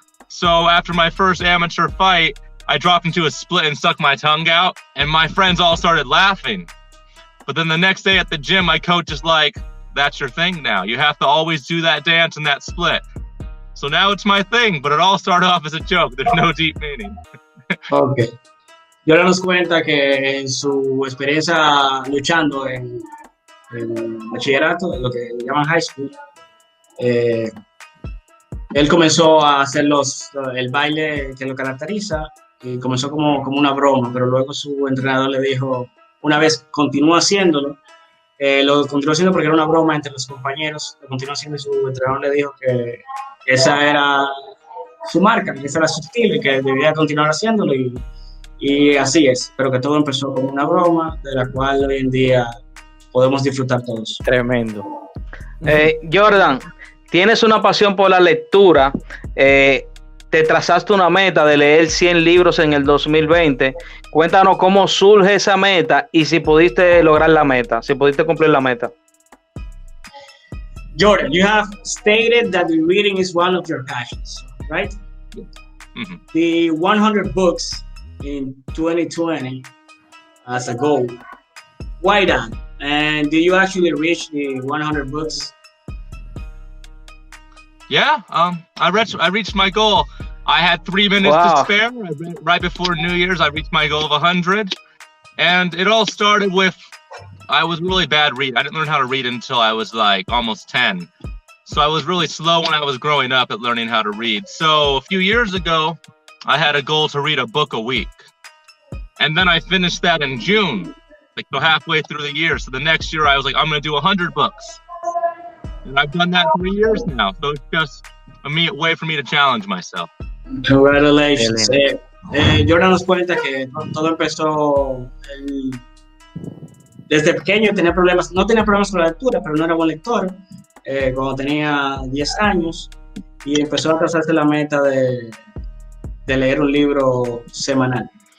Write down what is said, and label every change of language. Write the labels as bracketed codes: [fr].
[en] So after my first amateur fight, I dropped into a split and stuck my tongue out, and my friends all started laughing. But then the next day at the gym, my coach is like, that's your thing now. You have to always do that dance and that split. So now it's my thing, but it all started off as a joke. There's no deep meaning. Okay. [es] Y ahora nos cuenta que en su experiencia luchando en bachillerato, en lo que llaman high school, él comenzó a hacer el baile que lo caracteriza y comenzó como una broma, pero luego su entrenador le dijo, una vez continúa haciéndolo, lo continuó haciendo porque era una broma entre los compañeros, lo continuó haciendo y su entrenador le dijo que esa era su marca, que ese era su estilo y que debía continuar haciéndolo y así es, pero que todo empezó como una broma de la cual hoy en día podemos disfrutar todos. Tremendo. Jordan, tienes una pasión por la lectura, te trazaste una meta de leer 100 libros en el 2020. Cuéntanos cómo surge esa meta y si pudiste lograr la meta, si pudiste cumplir la meta. [en] Jordan, you have stated that reading is one of your passions. right? Mm-hmm. The 100 books in 2020 as a goal. Why that? And do you actually reach the 100 books? Yeah, I reached my goal. I had 3 minutes to spare. Right before New Year's, I reached my goal of 100. And it all started with, I was really bad reading. I didn't learn how to read until I was like almost 10. So I was really slow when I was growing up at learning how to read. So a few years ago, I had a goal to read a book a week. And then I finished that in June, like so halfway through the year. So the next year I was like, I'm going to do 100 books. And I've done that 3 years now. So it's just a way for me to challenge myself. Congratulations. [es] Jordan nos cuenta que todo empezó desde pequeño. No tenía problemas con la lectura, pero no era buen lector. Cuando tenía 10 años y empezó a trazarse la meta de leer un libro semanal.